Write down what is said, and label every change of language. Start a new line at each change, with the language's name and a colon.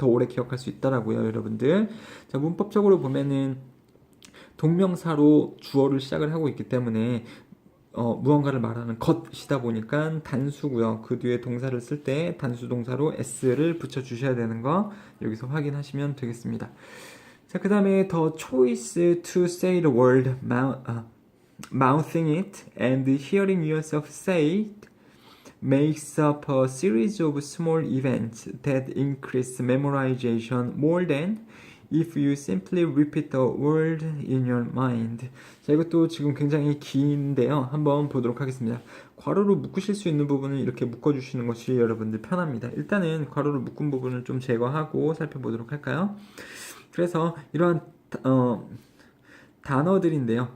Korean: 더 오래 기억할 수 있다라고요, 여러분들. 자, 문법적으로 보면은 동명사로 주어를 시작을 하고 있기 때문에 무언가를 말하는 것이다 보니까 단수고요. 그 뒤에 동사를 쓸 때 단수 동사로 s를 붙여주셔야 되는 거 여기서 확인하시면 되겠습니다. 자, 그 다음에
English: the choice to say the word mouthing it and hearing yourself say it makes up a series of small events that increase memorization more than if you simply repeat the word in your mind.
Korean: 자, 이것도 지금 굉장히 긴데요. 한번 보도록 하겠습니다. 괄호로 묶으실 수 있는 부분은 이렇게 묶어주시는 것이 여러분들 편합니다. 일단은 괄호로 묶은 부분을 좀 제거하고 살펴보도록 할까요? 그래서 이러한 단어들인데요.